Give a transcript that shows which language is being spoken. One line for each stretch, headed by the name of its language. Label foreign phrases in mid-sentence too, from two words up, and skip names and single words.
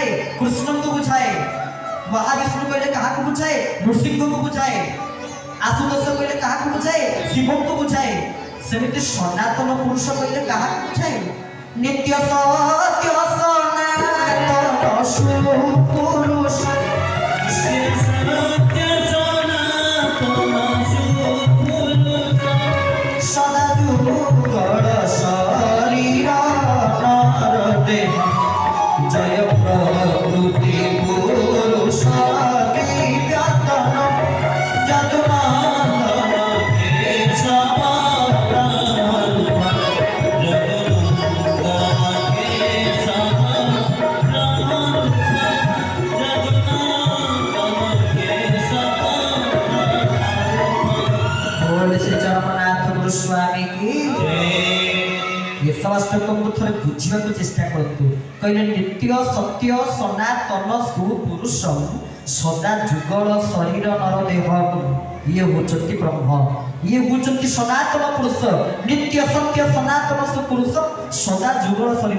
Odia: କୃଷ୍ଣଙ୍କୁ ବୁଝାଏ। ମହାବିଷ୍ଣୁ କହିଲେ କାହାକୁ ବୁଝାଏ? ନୃସିଂହକୁ ବୁଝାଏ। ଆଶୁତୋଷ କହିଲେ କାହାକୁ ବୁଝାଏ? ଶିବଙ୍କୁ ବୁଝାଏ। ସେମିତି ସନାତନ ପୁରୁଷ କହିଲେ କାହାକୁ ବୁଝାଏ? ନିତ୍ୟ ସତ୍ୟ ସନାତନ ସୁପୁରୁଷ
Sanskrit: सत्य सनातन सुपुरुष
Odia: ସଦା ଯୁଗଳ ଶରୀର ନର ଦେହ ଜୟ ପ୍ରକୃତି ପୁରୁଷ ଦିବ୍ୟତନ ଯଦୁନନ୍ଦନ
Sanskrit: केशव ब्रह्म
Hindi: बोल श्री जगन्नाथ गुरु स्वामी की
Odia: केशवाष्टकमକୁ ଥରେ ବୁଝିବାକୁ ଚେଷ୍ଟା କରନ୍ତୁ। କହିଲେ ନିତ୍ୟ ସତ୍ୟ ସନାତନ ସୁପୁରୁଷମ୍ ସଦା ଯୁଗଳ ଶରୀର ନର ଦେହ, ଇଏ ହେଉଛନ୍ତି ବ୍ରହ୍ମ, ଇଏ ହେଉଛନ୍ତି ସନାତନ ପୁରୁଷ। ନିତ୍ୟ ସତ୍ୟ ସନାତନ ସୁପୁରୁଷ ସଦା ଯୁଗଳ ଶରୀର।